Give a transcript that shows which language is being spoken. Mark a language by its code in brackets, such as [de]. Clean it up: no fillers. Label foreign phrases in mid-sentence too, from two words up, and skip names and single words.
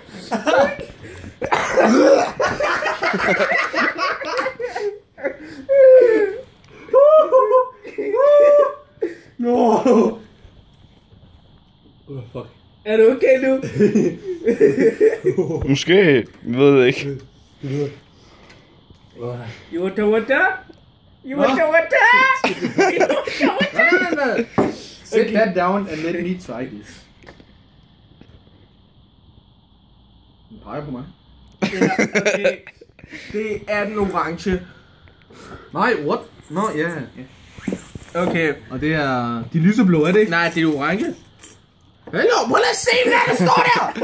[da] No. Fuck. Er du okay nu? Måske. Vi ved det ikke. Yuta. No. [en] Sit that down and let me try this. [da] Den peger på mig. Ja, okay. Det er den orange. Nej, what? Nå, ja. Okay. Og det er de lyseblå, er det ikke? Nej, det er det orange. Hallo, prøv at se, hvad der står der!